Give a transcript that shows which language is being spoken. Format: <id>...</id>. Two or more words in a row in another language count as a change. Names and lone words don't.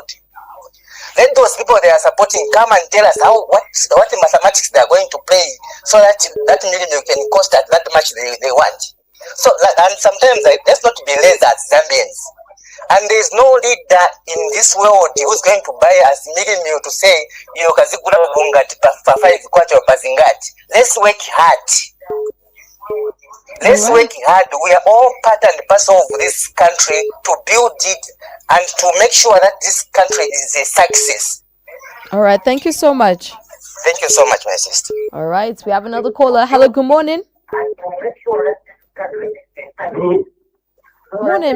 <en>Let those people they are supporting come and tell us what the mathematics they are going to play so that minimum can cost at that much they want. So and sometimes let's not be lazy as Zambians. And there is no leader in this world who's going to buy us minimum to say</en> <ny>kazigula bungati pa 5 kwacha pazingati.</ny> <en>Let's work hard. Let's work hard. We are all part and parcel of this country to build it and to make sure that this country is a success. All right. Thank you so much. Thank you so much, my sister. All right. We have another caller. Hello. Good morning. Morning.</en>